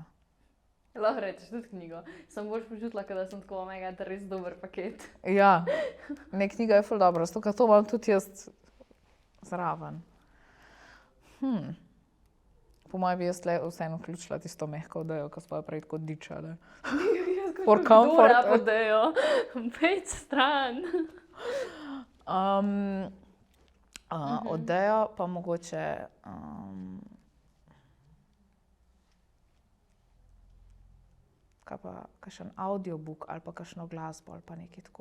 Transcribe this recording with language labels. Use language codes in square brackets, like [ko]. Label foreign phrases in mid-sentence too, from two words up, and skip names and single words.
[sl] Lahko rečeš tudi knjigo. Sem bolj počutila, da sem tako, omega, da je res dober paket. Ja, ne, knjiga je ful dobra, zato ker to imam tudi jaz zraven. Po mojem bi jaz vseeno vključila tisto mehko odejo, ko smo jo prej tako dičali. [en] For comfort. [sl] Dora odejo, pejt stran. Odejo pa mogoče kakšen audiobook ali pa kakšno glasbo ali pa nekaj tako.